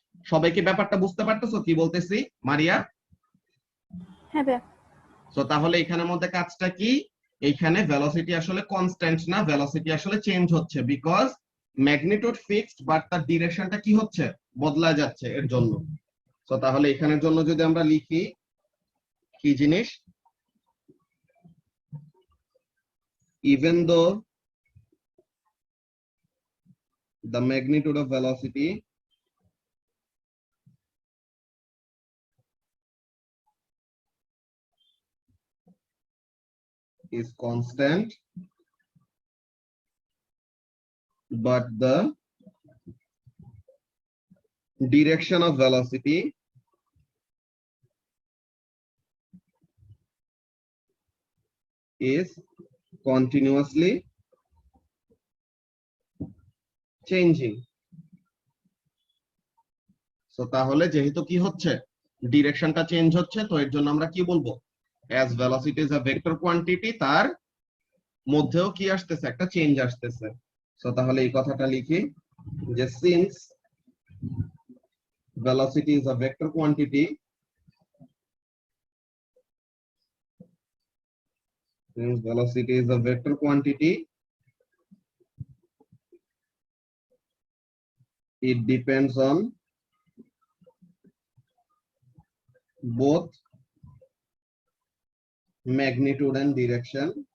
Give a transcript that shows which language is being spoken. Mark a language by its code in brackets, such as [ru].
[bn] সবাই কি ব্যাপারটা বুঝতে পারতেছো কি বলতেছি? মারিয়া? হ্যাঁ ভাইয়া। সো তাহলে এখানের মধ্যে কাজটা কি, এইখানে ভেলোসিটি আসলে কনস্ট্যান্ট না, ভেলোসিটি আসলে চেঞ্জ হচ্ছে, বিকজ ম্যাগনিটিউড ফিক্সড বাট তার ডিরেকশনটা কি হচ্ছে, বদলা যাচ্ছে এর জন্য। সো তাহলে এখানের জন্য যদি আমরা লিখি কি জিনিস, [en] even though the magnitude of velocity is constant, but the direction of velocity is continuously changing. [bn] So তাহলে যেহেতু কি হচ্ছে, ডিরেকশনটা চেঞ্জ হচ্ছে, তো এর জন্য আমরা কি বলবো, [en] as velocity is a vector quantity, [bn] তার মধ্যেও কি আসতেছে, একটা চেঞ্জ আসতেছে। সো তাহলে এই কথাটা লিখি যে [en] since velocity is a vector quantity, since velocity is a vector quantity, it depends on both magnitude and direction.